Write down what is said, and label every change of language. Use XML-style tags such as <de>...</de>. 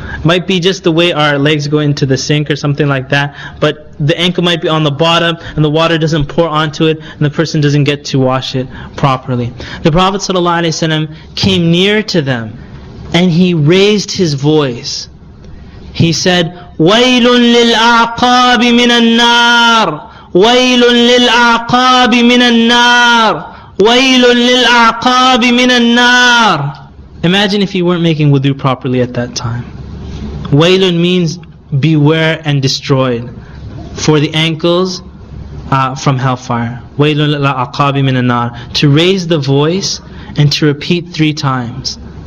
<en>Might be just the way our legs go into the sink or something like that, but the ankle might be on the bottom and the water doesn't pour onto it and the person doesn't get to wash it properly. The Prophet ﷺ came near to them and he raised his voice. He said,</en> <ar>وَيْلٌ لِلْأَعْقَابِ مِنَ النَّارِ وَيْلٌ لِلْأَعْقَابِ مِنَ النَّارِ وَيْلٌ لِلْأَعْقَابِ مِنَ النَّارِ.</ar> <en>Imagine if you weren't making wudu properly at that time. Waylun means beware and destroyed for the ankles from hellfire.</en> <ar>Waylun lil-a'qabi min an-nar.</ar> <en>To raise the voice and to repeat 3 times.</en>